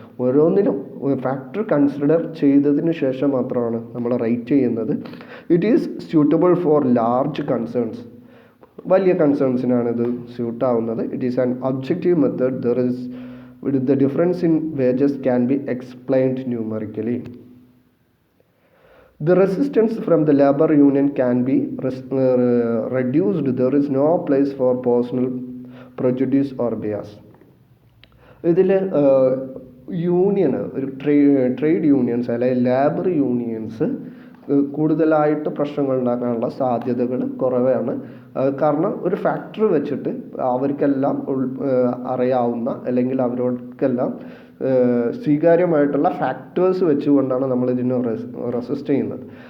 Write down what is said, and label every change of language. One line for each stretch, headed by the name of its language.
Malayalam: ഓരോന്നിനും factor consider ചെയ്തതിന് ശേഷം മാത്രമാണ് നമ്മൾ റേറ്റ് ചെയ്യുന്നത്.
English: It is suitable for large concerns.
Malayalam: വലിയ കൺസേൺസിനാണ് ഇത് സ്യൂട്ടാവുന്നത്.
English: It is an objective method. The difference in wages can be explained numerically. The resistance from the labor union can be reduced. There is no place for personal prejudice or bias.
Malayalam: ഇതിൽ യൂണിയന്, ഒരു trade unions അല്ലെങ്കിൽ labour unions കൂടുതലായിട്ട് പ്രശ്നങ്ങൾ ഉണ്ടാക്കാനുള്ള സാധ്യതകൾ കുറവാണ്. കാരണം ഒരു ഫാക്ടറി വെച്ചിട്ട് അവർക്കെല്ലാം അറിയാവുന്ന അല്ലെങ്കിൽ അവരോർക്കെല്ലാം സ്വീകാര്യമായിട്ടുള്ള ഫാക്ടേഴ്സ് വെച്ചുകൊണ്ടാണ് നമ്മൾ ഇതിനെ റെസിസ്റ്റ് ചെയ്യുന്നത്.